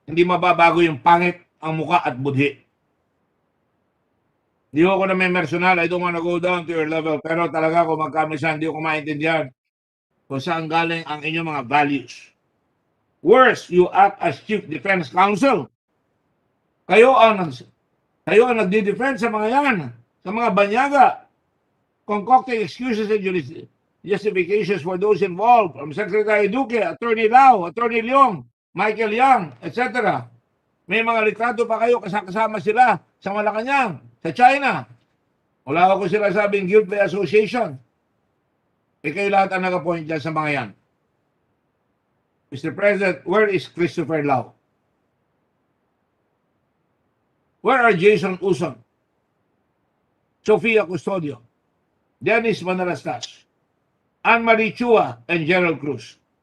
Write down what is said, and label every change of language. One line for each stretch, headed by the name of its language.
Filipino: Hindi mababago yung pangit, ang muka at budhi. Di ako na may personal,
English: I don't wanna go down to your level.
Filipino: Pero talaga kung magkamisan, di ko maintindihan kung saan galing ang inyong mga values.
English: Worse, you act as Chief Defense Counsel.
Filipino: Kayo ang nagdi-defend sa mga yan, sa mga banyaga,
English: concocting excuses and justifications for those involved,
Filipino: from Secretary Duque, Attorney Lau, Attorney Leong, Michael Yang, etc. May mga litrato pa kayo kasama sila sa Malacanang, sa China. Wala ako sila sabing guilt by association. Kayo lahat ang nag-appoint dyan sa mga yan.
English: Mr. President, where is Christopher Lau? Where are Jason Uson, Sofia Custodio, Dennis Manalastas, Anne-Marie Chua, and Gerald Cruz?